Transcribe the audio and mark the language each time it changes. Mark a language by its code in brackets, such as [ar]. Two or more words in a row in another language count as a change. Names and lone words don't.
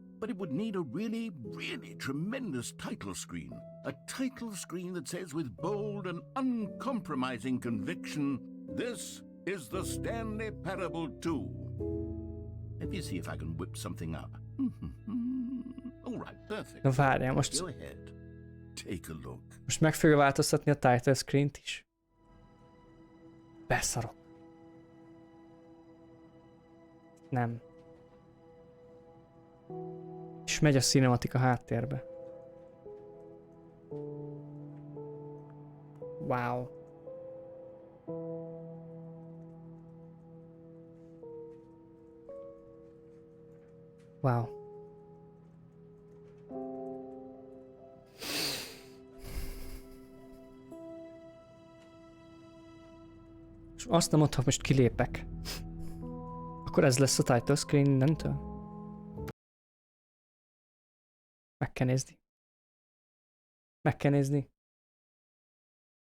[en] But it would need a really, really tremendous title screen. A title screen that says with bold and uncompromising conviction, "This is the Stanley Parable 2. Let me see if I can whip something up. All right, perfect. [hu] Na várjál, most... [en] Go ahead. Take a look. [hu] Most meg fogja változtatni a [en] title screen-t [hu] is. Beszarok. Nem. És megy a cinematika háttérbe. [en] Wow. Wow. [hu] És azt nem mondtam, most kilépek. Akkor ez lesz a [en] title screen [hu] innentől? Meg kell nézni. Meg kell nézni.